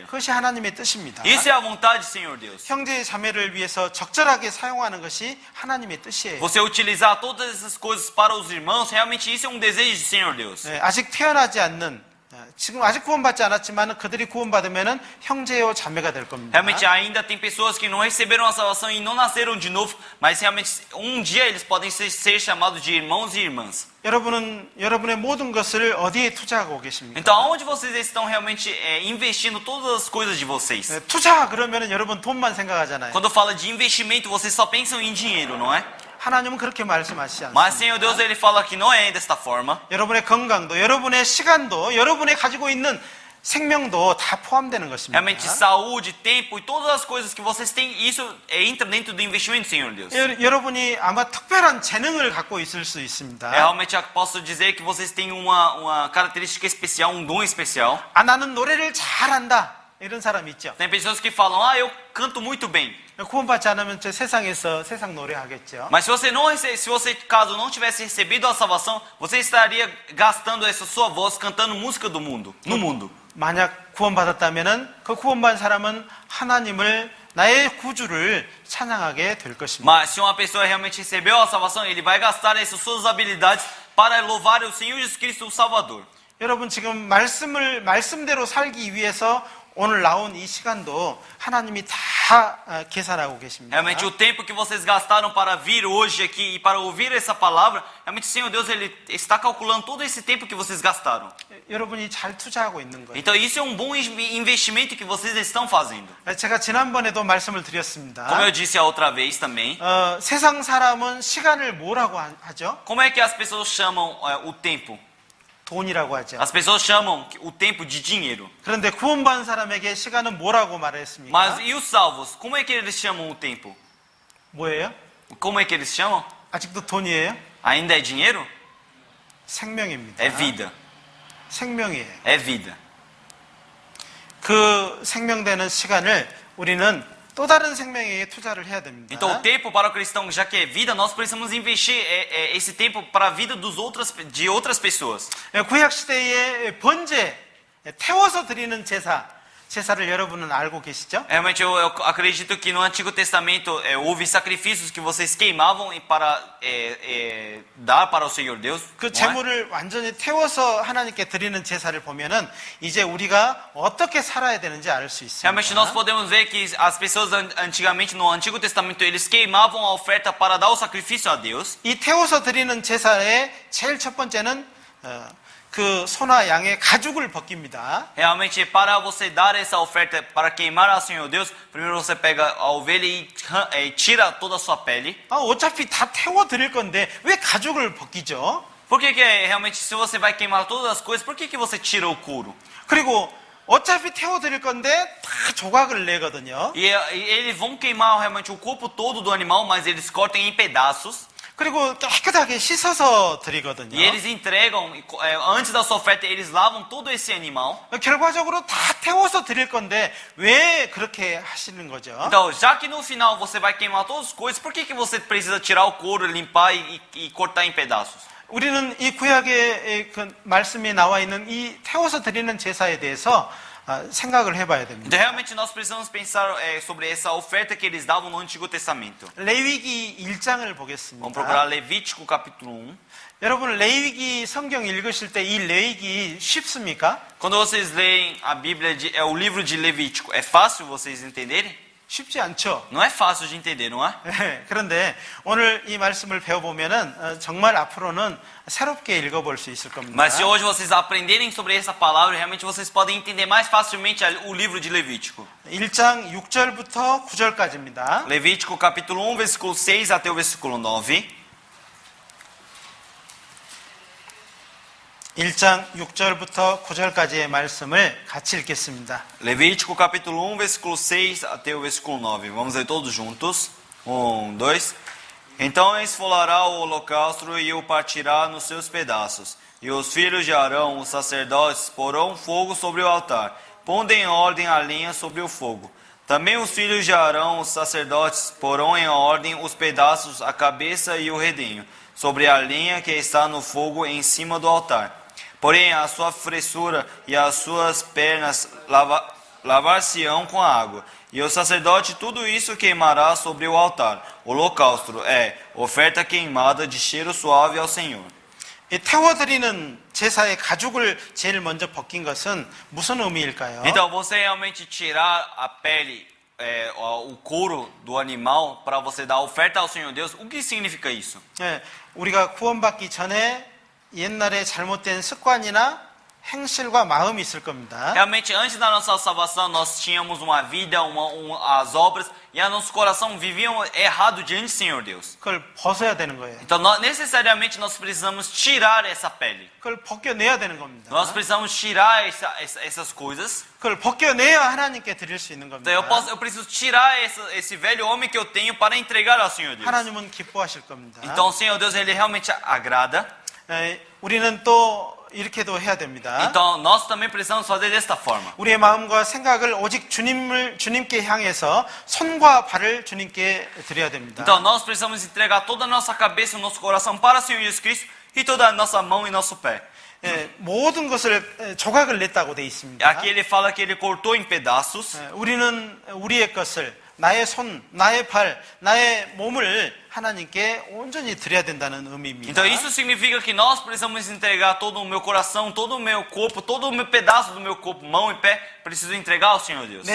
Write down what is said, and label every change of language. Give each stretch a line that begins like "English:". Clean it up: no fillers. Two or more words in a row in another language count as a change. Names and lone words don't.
Korean: 그것이 하나님의 뜻입니다.
Portuguese: Isso é a vontade do Senhor Deus.
Korean: 형제 자매를 위해서 적절하게 사용하는 것이 하나님의 뜻이에요.
Portuguese: Você utilizar todas essas coisas para os irmãos, realmente isso é um desejo do Senhor Deus.
Korean: 네, 아직 태어나지 않는 지금 아직 구원받지 않았지만 그들이 구원받으면은 형제요 자매가 될 겁니다.
Portuguese: Realmente ainda tem pessoas que não receberam a salvação e não nasceram de novo, mas realmente um dia eles podem ser chamados de irmãos e irmãs.
Korean: 여러분은 여러분의 모든 것을 어디에 투자하고 계십니까?
Portuguese: Então, aonde vocês estão realmente investindo todas as coisas de vocês?
Korean: 네, 투자 그러면은 여러분 돈만 생각하잖아요.
Portuguese: Quando fala de investimento, vocês só pensam em dinheiro, não é?
Korean: 하나님은 그렇게 말씀하시지 않습니다.
Portuguese: Mas Senhor Deus, ele fala que não é desta forma.
Korean: 여러분의 건강도, 여러분의 시간도, 여러분의 가지고 있는 생명도 다 포함되는 것입니다.
Portuguese: Realmente saúde, tempo e todas as coisas que vocês têm, isso entra dentro do investimento, Senhor Deus.
Korean: 여러분이 아마 특별한 재능을 갖고 있을 수 있습니다.
Portuguese: Realmente eu posso dizer que vocês têm uma característica especial, um dom especial.
Korean: 아, 나는 노래를 잘한다. 이런 사람 있죠.
Portuguese: Tem pessoas que falam, eu canto muito bem.
Korean: 구원받지 않으면 저 세상에서 세상 노래 하겠죠.
Portuguese: Mas se você caso não tivesse recebido a salvação, você estaria gastando essa sua voz cantando música do mundo, no mundo.
Korean: 만약 구원받았다면은 그 구원받은 사람은 하나님을 나의 구주를 찬양하게 될 것입니다.
Portuguese: Mas se uma pessoa realmente recebeu a salvação, ele vai gastar essas suas habilidades para louvar o Senhor Jesus Cristo, o Salvador.
Korean: 여러분 지금 말씀대로 살기 위해서 오늘 나온 이 시간도 하나님이 다 계산하고 계십니다.
Portuguese: Realmente o tempo que vocês gastaram para vir hoje aqui e para ouvir essa palavra, realmente o Senhor Deus ele está calculando todo esse tempo que vocês gastaram.
Korean: 여러분이 잘 투자하고 있는 거예요.
Portuguese: Então isso é um bom investimento que vocês estão fazendo.
Korean: 제가 지난번에도 말씀을 드렸습니다.
Portuguese: Como eu disse a outra vez também.
Korean: 세상 사람은 시간을 뭐라고 하죠?
Portuguese: Como é que as pessoas chamam o tempo?
Korean: 돈이라고 하죠.
Portuguese: As pessoas chamam o tempo de dinheiro.
Korean: 그런데 구원받은 사람에게 시간은 뭐라고 말했습니까?
Portuguese: Mas e os salvos? Como é que eles chamam o tempo?
Korean: 뭐예요?
Portuguese: Como é que eles chamam?
Korean: 아직도 돈이에요?
Portuguese: Ainda é dinheiro?
Korean: 생명입니다.
Portuguese: É vida.
Korean: 생명이에요.
Portuguese: É vida.
Korean: 그 생명되는 시간을 우리는 또 다른 생명에게 투자를 해야 됩니다.
Portuguese: Então o tempo para o cristão, já que é vida, nós precisamos investir esse tempo para a vida de outras pessoas.
Korean: 구약 시대의 번제, 태워서 드리는 제사를 여러분은 알고 계시죠?
Portuguese: Realmente eu acredito que no Antigo Testamento houve sacrifícios que vocês queimavam para dar para o Senhor Deus.
Korean: 그 제물을 완전히 태워서 하나님께 드리는 제사를 보면은 이제 우리가 어떻게 살아야 되는지 알 수 있습니다.
Portuguese: Realmente nós podemos ver que as pessoas antigamente no Antigo Testamento eles queimavam a oferta para dar o sacrifício a Deus.
Korean: 이 태워서 드리는 제사의 제일 첫 번째는 그 소나 양의 가죽을 벗깁니다.
Portuguese: Realmente, para você dar essa oferta para queimar ao Senhor Deus, primeiro você pega a ovelha e tira toda a sua pele.
Korean: 어차피 다 태워 드릴 건데 왜 가죽을 벗기죠?
Portuguese: Por que realmente, se você vai queimar todas as coisas, por que você tira o couro?
Korean: 그리고 어차피 태워 드릴 건데 다 조각을 내거든요.
Portuguese: E eles vão queimar realmente o corpo todo do animal, mas eles cortam em pedaços.
Korean: 그리고 깨끗하게 씻어서 드리거든요.
Portuguese: E eles entregam, antes da sua oferta, eles lavam todo esse animal.
Korean: 결과적으로 다 태워서 드릴 건데 왜 그렇게 하시는 거죠?
Portuguese: Então, já que no final você vai queimar todas as coisas, por que você precisa tirar o couro, limpar e cortar em pedaços?
Korean: 우리는 이 구약의 그 말씀에 나와 있는 이 태워서 드리는 제사에 대해서 생각을 해봐야 됩니다.
Portuguese: Então, realmente nós precisamos pensar sobre essa oferta que eles davam no Antigo Testamento.
Korean: 레위기 1장을
Portuguese: Vamos
Korean: 보겠습니다.
Portuguese: procurar Levítico capítulo 1.
Korean: 여러분 레위기 성경 읽으실 때 이 레위기 쉽습니까?
Portuguese: Quando vocês leem a Bíblia, o livro de Levítico, é fácil vocês entenderem?
Korean: 쉽지 않죠.
Portuguese: Não é fácil de entender, não é?
Korean: 그런데 오늘 이 말씀을 배워보면은 정말 앞으로는 새롭게 읽어볼 수 있을 겁니다.
Portuguese: Mas se hoje vocês aprenderem sobre essa palavra, realmente vocês podem entender mais facilmente o livro de Levítico.
Korean: 1장 6절부터 9절까지입니다.
Portuguese: Levítico capítulo 1, versículo 6 até o versículo 9.
Korean: 1장 6절부터 9절까지의 말씀을 같이 읽겠습니다.
Portuguese: Levítico capítulo 1, versículo 6 até o versículo 9. Vamos ler todos juntos. 1, 2. Então esfolará o holocausto e o partirá nos seus pedaços. E os filhos de Arão, os sacerdotes, porão fogo sobre o altar, pondo em ordem a lenha sobre o fogo. Também os filhos de Arão, os sacerdotes, porão em ordem os pedaços, a cabeça e o redenho, sobre a lenha que está no fogo em cima do altar. Porém, a sua fressura e as suas pernas lavar-se-ão com a água. E o sacerdote tudo isso queimará sobre o altar. O holocausto é oferta queimada de cheiro suave ao Senhor.
Korean: 이 태워드리는 제사의 가죽을 제일 먼저 벗긴 것은 무슨 의미일까요?
Portuguese: Então, você realmente tirar a pele, o couro do animal para você dar oferta ao Senhor Deus, o que significa isso?
Korean: 우리가 구원받기 전에 옛날에 잘못된 습관이나 행실과 마음이 있을 겁니다.
Portuguese: Realmente, antes da nossa salvação, nós tínhamos uma vida, as obras, e o nosso coração vivia errado diante do Senhor Deus.
Korean: 그걸 벗어야 되는 거예요.
Portuguese: Então, necessariamente, nós precisamos tirar essa pele.
Korean: 그걸 벗겨내야 되는 겁니다.
Portuguese: Nós precisamos tirar essas coisas.
Korean: 그걸 벗겨내야 하나님께 드릴 수 있는 겁니다.
Portuguese: Então, eu preciso tirar esse velho homem que eu tenho para entregar ao Senhor Deus.
Korean: 하나님은 기뻐하실 겁니다.
Portuguese: Então, o Senhor Deus, Ele realmente agrada.
Korean: 우리는 또 이렇게도 해야 됩니다.
Portuguese: Então, nós também precisamos fazer desta forma.
Korean: 우리의 마음과 생각을 오직 주님께 향해서 손과 발을 주님께 드려야 됩니다.
Portuguese: Então, nós precisamos entregar toda a nossa cabeça, o nosso coração para o Senhor Jesus Cristo e toda a nossa mão e nosso pé.
Korean: 모든 것을 조각을 냈다고 돼 있습니다.
Portuguese: Aqui ele fala que ele cortou em pedaços.
Korean: 우리는 우리의 것을 나의 손, 나의 발, 나의 몸을 하나님께 온전히 드려야 된다는 의미입니다.
Portuguese: Então isso significa que nós precisamos entregar todo o meu coração, todo o meu corpo, todo o meu pedaço do meu corpo, mão e pé, preciso entregar ao Senhor Deus.